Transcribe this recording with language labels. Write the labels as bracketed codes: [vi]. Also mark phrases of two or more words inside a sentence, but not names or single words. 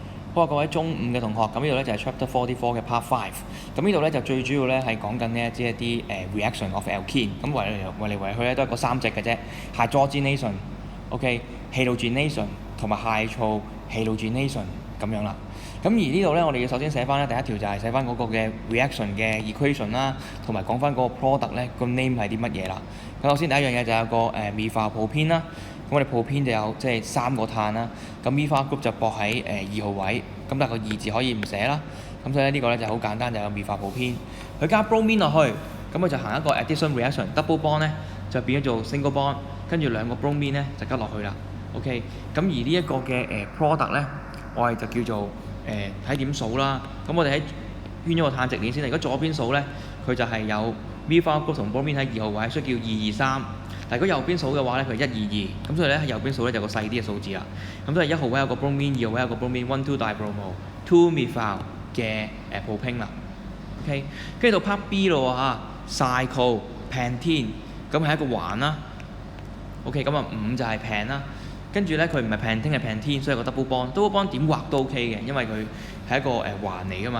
[yue] 好啊，各位中五嘅同學，咁呢度咧就係 Chapter 44嘅 Part 5。咁呢度咧就最主要咧係講緊呢一啲 [en] reaction of alkene。 [yue] 咁圍嚟去咧都係嗰三隻嘅啫 ， [en] hydrogenation、halogenation [yue] 同埋 hydrohalogenation 咁樣啦。咁而呢度咧，我哋要首先寫翻咧第一條就係寫翻嗰個嘅 reaction 嘅 equation 啦，同埋講翻嗰個 product 咧個 name 係啲乜嘢啦。咁首先第一樣嘢就有個 [en] methyl propene [yue] 啦。咁我哋 propene 就有即係3個碳啦，咁 [en] methyl group [yue] 就駁喺2號位，咁但係個2字可以唔寫啦，咁所以呢個咧就好簡單，就有 [en] methyl propene， [yue] 佢加 bromine 落去，咁佢就行一個 [en] addition reaction， double bond [yue] 咧就變咗做 [en] single bond， [yue] 跟住兩個 bromine 咧就加落去啦。OK， 咁而呢一個嘅product 咧，我哋就叫做睇點數啦。咁我哋喺圈咗個碳直鏈先，如果左邊數咧，佢就係有 [en] methyl group [yue] 同 bromine 喺2號位，所以叫223。但如果右邊數嘅話咧，佢係122，咁所以咧喺右邊數咧就有個細啲嘅數字啦。咁所以1號位有個 bromine， 2號位有個 bromine， [en] 1,2-dibromo，2 methyl [yue] 嘅propane 啦。OK， 跟住到 [en] part B [yue] 咯嚇 ，cyclopentene， 咁係一個環啦。OK， 咁啊5就係 pen 啦。跟住咧佢唔係 pentene 係 pentene， 所以個 double bond 點畫都 OK 嘅，因為佢係一個環嚟噶嘛。